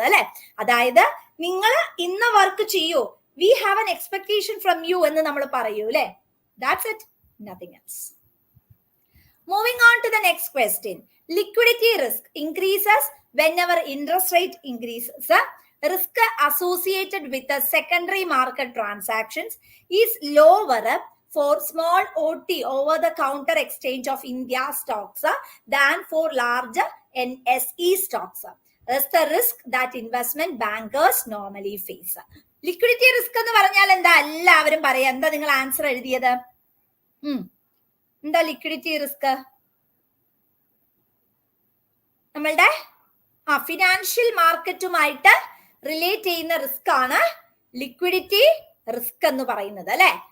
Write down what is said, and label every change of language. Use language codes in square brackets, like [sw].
[ml] അല്ലെ, അതായത് നിങ്ങൾ ഇന്ന വർക്ക് ചെയ്യൂ, [en] we have an expectation from you [ml] എന്ന് നമ്മൾ പറയൂ അല്ലെ. [en] That's it, nothing else. Moving on to the next question. Liquidity risk increases whenever interest rate increases. Risk associated with the secondary market transactions is lower for small OT, over the counter exchange of India stocks, than for large NSE stocks. That's the risk that investment bankers normally face. [ml] Liquidity risk എന്ന് പറഞ്ഞാൽ എന്താ? എല്ലാവരും പറയാം. എന്താ നിങ്ങൾ answer എഴുതിയത്? എന്താ liquidity risk? നമ്മളുടെ ഫിനാൻഷ്യൽ മാർക്കറ്റുമായിട്ട് റിലേറ്റ് ചെയ്യുന്ന റിസ്ക് ആണ് ലിക്വിഡിറ്റി റിസ്ക് എന്ന് പറയുന്നത് അല്ലെ.